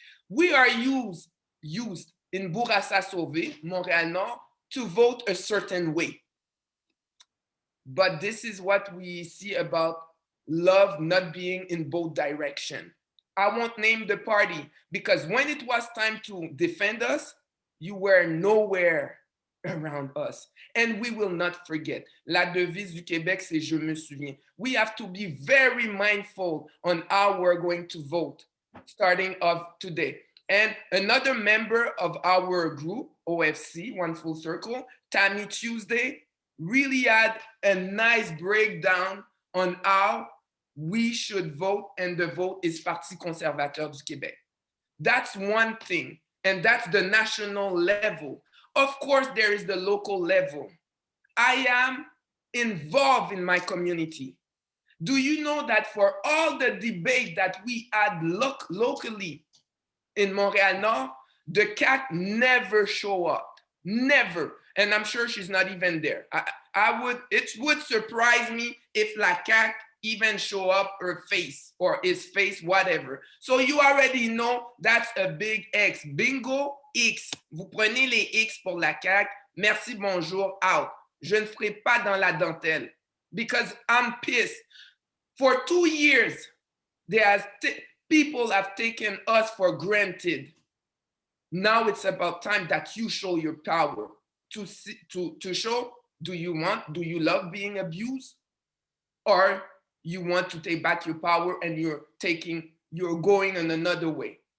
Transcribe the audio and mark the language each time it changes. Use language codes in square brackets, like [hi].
[en] We are used in Bourassa-Sauvé, Montréal-Nord, to vote a certain way. But this is what we see about love not being in both directions. I won't name the party because when it was time to defend us, you were nowhere around us. And we will not forget. [fr] La devise du Québec, c'est je me souviens. [en] We have to be very mindful on how we're going to vote starting off today. And another member of our group, OFC, One Full Circle, Tammy Tuesday, really had a nice breakdown on how we should vote, and the vote is Parti conservateur du Québec. That's one thing, and that's the national level. Of course, there is the local level. I am involved in my community. Do you know that for all the debate that we had locally in Montréal-Nord, the CAQ never show up, never. And I'm sure she's not even there. It would surprise me if la CAQ even show up her face or his face, whatever. So you already know that's a big X. Bingo, X. [fr] Vous prenez les X pour la CAQ. Merci, bonjour, out. Je ne ferai pas dans la dentelle [en] because I'm pissed. For 2 years, people have taken us for granted. Now it's about time that you show your power to show, do you love being abused? Or you want to take back your power and you're going in another way.